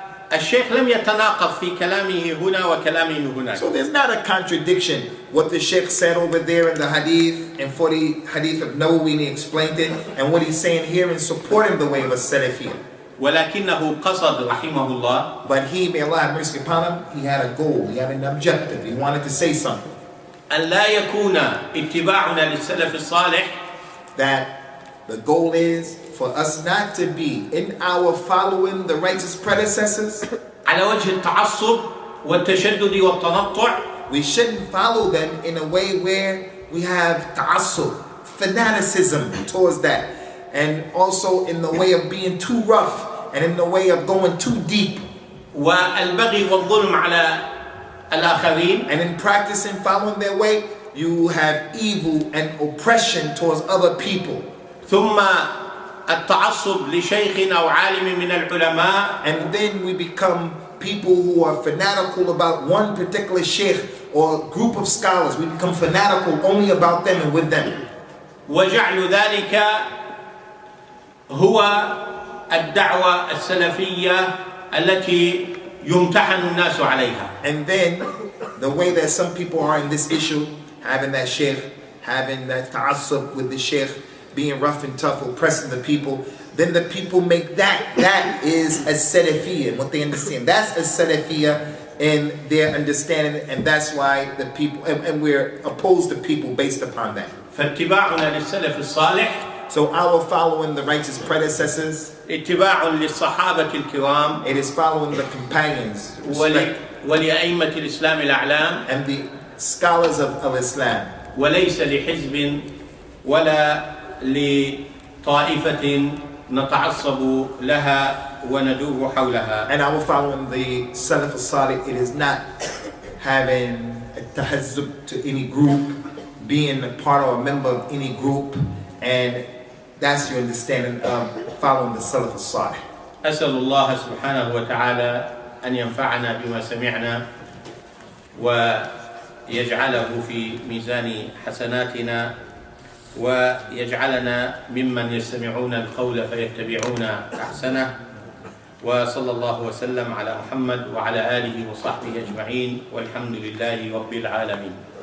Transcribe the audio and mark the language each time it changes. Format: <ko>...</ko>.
<ar>فالشيخ لم يتناقض في كلامه هنا وكلامه هناك.</ar> <en>So there's not a contradiction what the Sheikh said over there in the hadith, and for the hadith of Nawawi, he explained it, and what he's saying here in supporting the way of a Salafi.</en> <ar>ولكنه قصد رحمه الله</ar> <en>But he, may Allah have mercy upon him, he had a goal, he had an objective, he wanted to say something.</en> <ar>أن لا يكون اتباعنا للسلف الصالح</ar> <en>That the goal is for us not to be in our following the righteous predecessors.</en> <ar>على وجه التعصب والتشدد والتنطع.</ar> <en>We shouldn't follow them in a way where we have ta'assub, fanaticism towards that. And also in the way of being too rough and in the way of going too deep.</en> <ar>والبغي والظلم على الآخرين.</ar> <en>And in practicing following their way, you have evil and oppression towards other people.</en> <ar>ثم التعصب لشيخ أو عالم من العلماء.</ar> <en>And then we become people who are fanatical about one particular sheikh or group of scholars. We become fanatical only about them and with them.</en> <ar>وجعل ذلك هو الدعوة السلفية التي يمتحن الناس عليها.</ar> <en>And then the way that some people are in this issue, having that sheikh, having that ta'assub with the sheikh, being rough and tough, oppressing the people, then the people make that is a salafiyah, and what they understand. That's a salafiyah in their understanding, and that's why the people, and we're opposed to people based upon that.</en> <ar>فاتباعنا للسلف الصالح</ar> <en>So our following the righteous predecessors,</en> <ar>اتباع للصحابة الكرام.</ar> <en>it is following the companions,</en> <ar>ولأئمة الإسلام الأعلام.</ar> <en>and the scholars of Al-Islam.</en> <ar>وليس لحزب ولا لطائفة نتعصب لها وندور حولها.</ar> <en>And our following the Salaf al-Salih, it is not having a tahazzub to any group, being a part or a member of any group, and that's your understanding of following the Salaf al-Salih.</en> <ar>أسأل الله سبحانه وتعالى أن ينفعنا بما سمعنا ويجعله في ميزان حسناتنا ويجعلنا ممن يستمعون القول فيتبعون أحسنه، وصلى الله وسلم على محمد وعلى آله وصحبه أجمعين، والحمد لله رب العالمين.</ar>